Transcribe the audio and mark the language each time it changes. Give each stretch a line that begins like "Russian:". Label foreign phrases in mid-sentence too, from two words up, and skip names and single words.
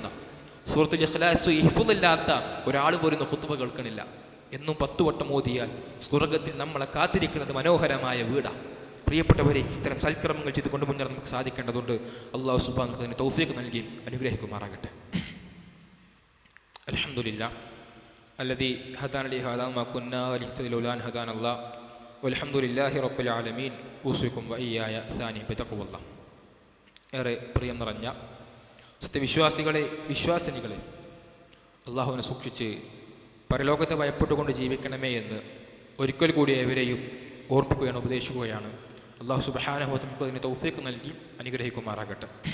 Malayalam: സൂറത്തുൽ ഇഖ്ലാസ് ഹിഫ്ളില്ലാത്ത ഒരാൾ പോലും ഖുത്ബ കേൾക്കണില്ല. എന്നും 10 വട്ടം ഓതിയാൽ സ്വർഗ്ഗത്തിൽ നമ്മളെ കാത്തിരിക്കുന്നത് മനോഹരമായ വീടാണ്. പ്രിയപ്പെട്ടവരെ, ഇത്തരം സൽക്കർമ്മങ്ങൾ ചെയ്തുകൊണ്ട് മുന്നേറാൻ നമുക്ക് സാധിക്കേണ്ടതുണ്ട്. അല്ലാഹു
Arabic: سبحانه وتعالى
Malayalam: തൗഫീഖ് നൽകി അനുഗ്രഹിക്കുമാറാകട്ടെ.
Arabic: അൽഹംദുലില്ലാഹ് الذي هدانا لهذا وما كنا لنهتدي لولا أن هدانا الله والحمد لله رب العالمين أوصيكم وإياي ثاني بتقوى الله.
Malayalam: ഏറെ പ്രിയം നിറഞ്ഞ സത്യവിശ്വാസികളെ, വിശ്വാസിനികളെ, അള്ളാഹുവിനെ സൂക്ഷിച്ച് പരലോകത്തെ ഭയപ്പെട്ടുകൊണ്ട് ജീവിക്കണമേ എന്ന് ഒരിക്കൽ കൂടി ഏവരെയും ഓർമ്മിക്കുകയാണ്, ഉപദേശിക്കുകയാണ്. അള്ളാഹു
Arabic: سبحانه وتعالى
Malayalam: നമുക്ക് അതിന് തൗഫീഖ് നൽകി അനുഗ്രഹിക്കുമാറാകട്ടെ.